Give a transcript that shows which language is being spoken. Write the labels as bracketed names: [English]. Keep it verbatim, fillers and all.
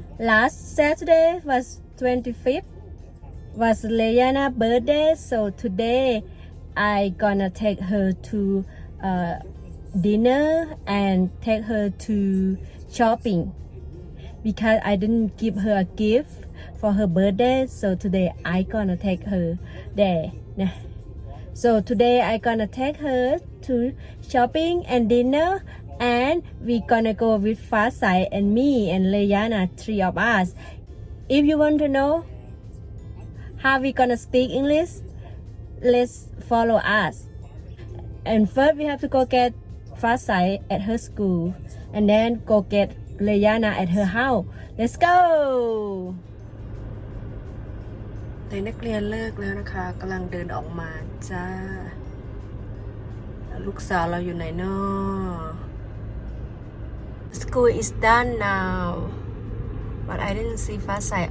[English] last Saturday was twenty-fifth was Leyana's birthday, so today I gonna take her to uh, dinner and take her to shopping because I didn't give her a gift for her birthday, so today I gonna take her there. Nah. So today I gonna take her to shopping and dinner and we gonna go with Fasai and me and Leyana, three of us. If you want to know how we gonna speak English, let's follow us. And first we have to go get Fasai at her school and then go get Leyana at her house. Let's go. [Thai] เด็กนักเรียนเลิกแล้วนะคะกำลังเดินออกมาจ้า ลูกสาวเราอยู่ไหนเนาะ [English] School is done now but I didn't see Fasai.